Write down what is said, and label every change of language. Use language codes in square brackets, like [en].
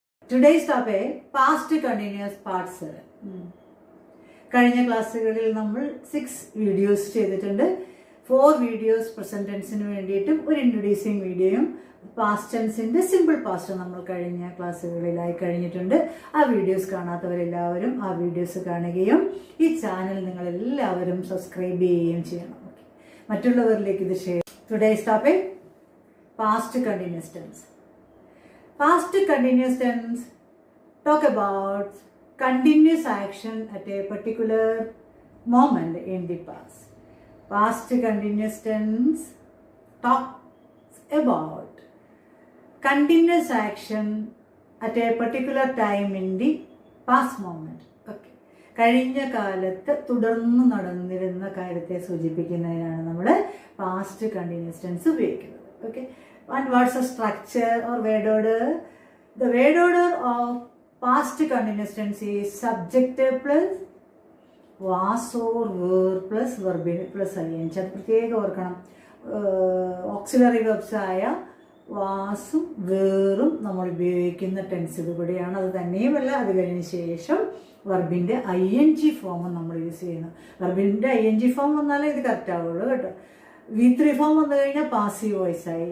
[en] Today's topic past continuous part 7. [ml] കഴിഞ്ഞ ക്ലാസ്സുകളിൽ നമ്മൾ 6 വീഡിയോസ് ചെയ്തിട്ടുണ്ട്. 4 വീഡിയോസ് പ്രസന്റ് ടെൻസിന് വേണ്ടിയിട്ടും ഒരു ഇൻട്രൊഡ്യൂസിങ് വീഡിയോയും പാസ്റ്റ് ടെൻസിന്റെ സിമ്പിൾ പാസ്റ്റ് നമ്മൾ കഴിഞ്ഞ ക്ലാസ്സുകളിലായി കഴിഞ്ഞിട്ടുണ്ട്. ആ വീഡിയോസ് കാണാത്തവരെല്ലാവരും ആ വീഡിയോസ് കാണുകയും ഈ ചാനൽ നിങ്ങൾ എല്ലാവരും സബ്സ്ക്രൈബ് ചെയ്യുകയും ചെയ്യണം. മറ്റുള്ളവരിലേക്ക് ഇത് share. [en] Today's topic past continuous tense. Past continuous tense talk about continuous action at a particular moment in the past. Past continuous tense talks about continuous action at a particular time in the past moment. Okay. [ml] കഴിഞ്ഞ കാലത്ത് തുടർന്ന് നടന്നിരുന്ന കാര്യത്തെ സൂചിപ്പിക്കുന്നതിനാണ് നമ്മൾ past continuous tense ഉപയോഗിക്കുന്നത്. Okay. [en] And what's the structure or word order? The word order of past continuous tense is subject plus was or were plus verb plus ing. [ml] അത് പ്രത്യേകം ഓർക്കണം. ഓക്സിലറി വെർബ്സ് ആയ വാസും വേറും നമ്മൾ ഉപയോഗിക്കുന്ന ടെൻസ് കൂടിയാണ്. അത് തന്നെയുമല്ല, അത് കഴിഞ്ഞ ശേഷം വെർബിൻ്റെ ING ഫോമും നമ്മൾ യൂസ് ചെയ്യുന്നു. വെർബിൻ്റെ ING ഫോം വന്നാലേ ഇത് കറക്റ്റ് ആവുള്ളൂ കേട്ടോ. V3 ഫോം വന്നു കഴിഞ്ഞാൽ പാസീവ് വോയിസ് ആയി.